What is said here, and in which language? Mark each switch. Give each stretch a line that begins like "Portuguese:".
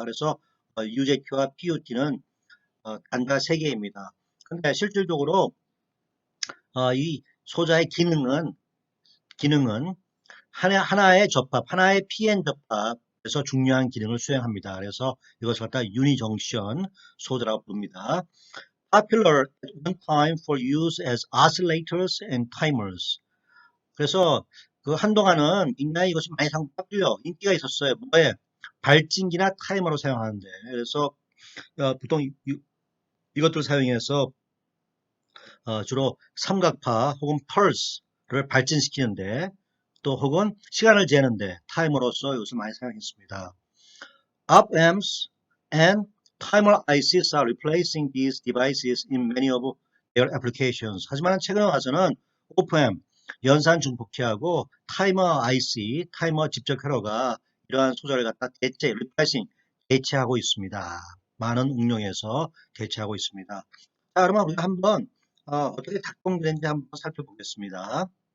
Korean: 그래서 UJT와 PUT는 단자가 3개입니다. 근데 실질적으로 이 소자의 기능은 하나의 접합, 하나의 PN 접합에서 중요한 기능을 수행합니다. 그래서 이것을 갖다 유니정션 소자라고 부릅니다.
English: Popular at one time for use as oscillators and timers.
Korean: 그래서 그 한동안은 굉장히 이것이 많이 인기가 있었어요. 뭐에? 발진기나 타이머로 사용하는데. 그래서 보통 이것들을 사용해서 주로 삼각파 혹은 펄스를 발진시키는데 또 혹은 시간을 재는데 타이머로서 이것을 많이 사용했습니다.
English: Op-amps and timer ICs are replacing these devices in many of their applications.
Korean: 하지만 최근에 와서는 op-amp, 연산 증폭기하고 타이머 IC, 타이머 직접 회로가 이러한 소자를 갖다 대체하고 있습니다. 많은 응용에서 대체하고 있습니다. 자, 그러면 우리가 한번 어떻게 작동되는지 한번 살펴보겠습니다.